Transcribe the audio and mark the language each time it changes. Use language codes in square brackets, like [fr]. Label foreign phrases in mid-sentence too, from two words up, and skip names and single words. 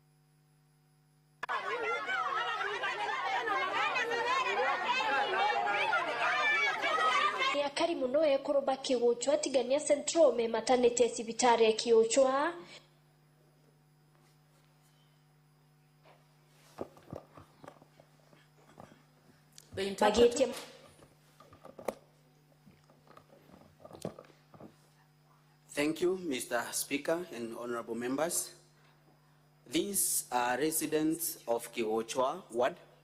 [mer] Akari muno ekoroba kiuchwa tigania central me maternity sibitare kiuchwa. [en] The interpreter. Thank you, Mr. Speaker and honorable members. These are residents of Kiwochwa Ward.